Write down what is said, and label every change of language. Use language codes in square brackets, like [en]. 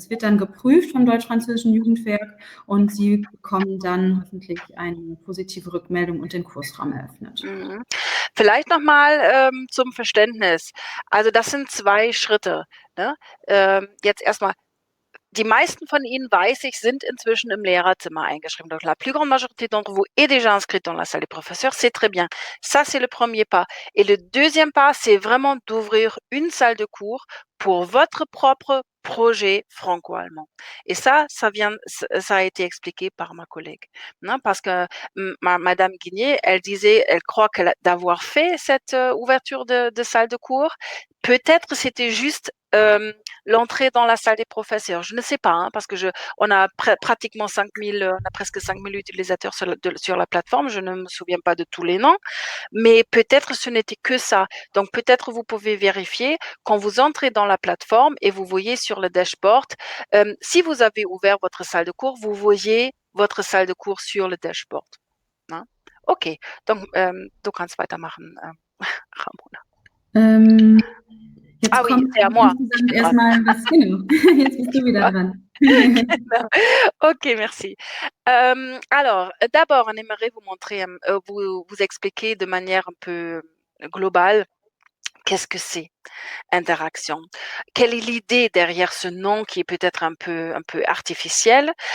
[de] Es wird dann geprüft vom Deutsch-Französischen Jugendwerk und Sie bekommen dann hoffentlich eine positive Rückmeldung und den Kursraum eröffnet. Vielleicht nochmal zum Verständnis. Also das sind 2 Schritte. Ne? Jetzt erstmal, die meisten von Ihnen, weiß ich, sind inzwischen im Lehrerzimmer eingeschrieben. [fr] Donc la plus grande majorité d'entre vous est déjà inscrite dans la salle des professeurs, c'est très bien. Ça, c'est le premier pas. Et le deuxième pas, c'est vraiment d'ouvrir une salle de cours pour votre propre projet franco-allemand. Et ça a été expliqué par ma collègue. Non, parce que Madame Guigné, elle disait, elle croit d'avoir fait cette ouverture de salle de cours. Peut-être c'était juste l'entrée dans la salle des professeurs. Je ne sais pas, hein, parce que on a pratiquement 5000, on a presque 5000 utilisateurs sur la plateforme. Je ne me souviens pas de tous les noms, mais peut-être ce n'était que ça. Donc peut-être vous pouvez vérifier quand vous entrez dans la plateforme et vous voyez sur le dashboard, si vous avez ouvert votre salle de cours, vous voyez votre salle de cours sur le dashboard. Hein? Ok, donc [de] du kannst weitermachen, Ramona. Jetzt [fr] Ah oui, [de] kommt [fr] c'est à moi. [de] insgesamt erstmal was, genau, jetzt bist du wieder dran. [fr] Ok, merci. Alors, d'abord, on aimerait vous montrer, vous expliquer de manière un peu globale qu'est-ce que c'est interaction. Quelle est l'idée derrière ce nom qui est peut-être un peu artificiel?